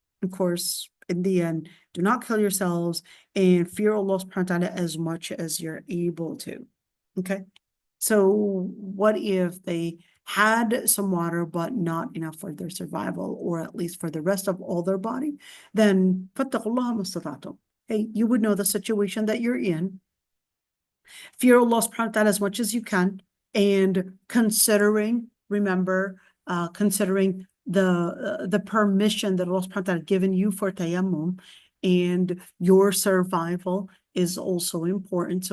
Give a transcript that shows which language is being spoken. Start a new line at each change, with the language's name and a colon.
English: Of course, in the end, do not kill yourselves and fear Allah subhanahu wa ta'ala as much as you're able to. Okay, so what if they had some water but not enough for their survival, or at least for the rest of all their body? Then
Arabic: فَاتَّقُوا اللَّهَ مَا اسْتَطَعْتُمْ.
English: Hey, you would know the situation that you're in. Fear Allah subhanahu wa ta'ala as much as you can, and considering, remember, considering the permission that Allah subhanahu wa ta'ala has given you for tayammum, and your survival is also important.